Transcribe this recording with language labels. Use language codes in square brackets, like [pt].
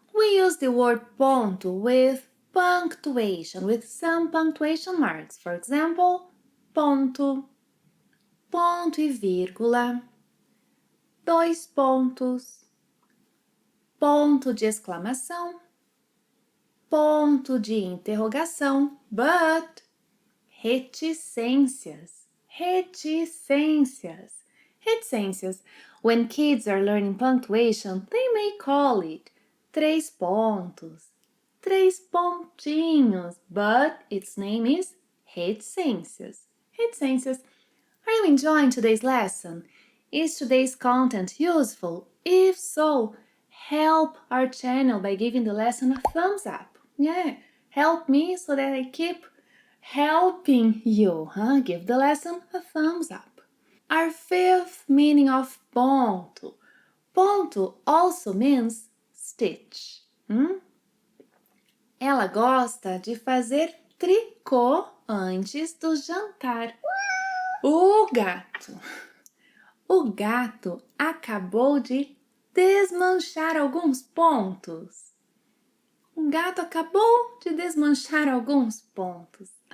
[en] We use the word ponto with punctuation, with some punctuation marks. For example, [pt] ponto, ponto e vírgula, 2 pontos, ponto de exclamação, ponto de interrogação, but reticências, reticências, reticências. [en] When kids are learning punctuation, they may call it 3 pontos, 3 pontinhos, but its name is reticências. Reticências. Are you enjoying today's lesson? Is today's content useful? If so, help our channel by giving the lesson a thumbs up. Yeah, help me so that I keep helping you. Give the lesson a thumbs up. Our fifth meaning of ponto. Ponto also means stitch. [pt] Ela gosta de fazer tricô antes do jantar. O gato acabou de desmanchar alguns pontos. O gato acabou de desmanchar alguns pontos.